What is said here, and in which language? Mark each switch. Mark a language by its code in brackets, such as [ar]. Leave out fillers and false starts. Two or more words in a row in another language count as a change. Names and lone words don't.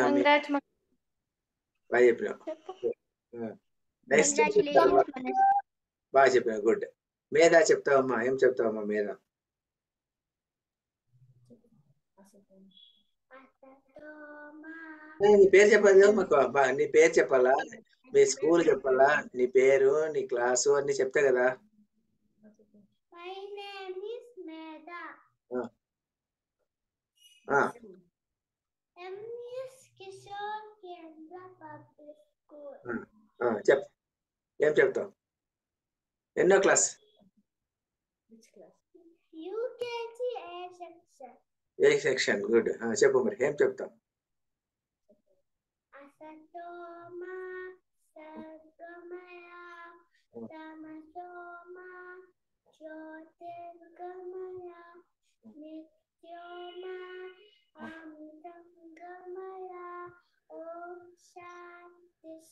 [te] బాగా చెప్పినావు. నెక్స్ట్ బాగా చెప్పినావు. గుడ్. మేధా చెప్తావమ్మా. ఏం చెప్తావమ్మా మేధా? అసతోమా నీ పేరు చెప్పాలి కదా మాకు నీ పేరు చెప్పాలా, మీ స్కూల్ చెప్పాలా, నీ పేరు, నీ క్లాసు అన్ని చెప్తే కదా. [en] My name is Meda. M.S. Kishore Kendra Public School. [te] చెప్, ఏం చెప్తావు, ఎన్నో క్లాస్? [en] UKG A section. A section, [te] గుడ్. చెప్పు మరి ఏం చెప్తావు? [sa] असतोमा सद्गमय तमसोमा ज्योतिर्गमय मृत्योर्मा अमृतङ्गमय ॐ शान्ति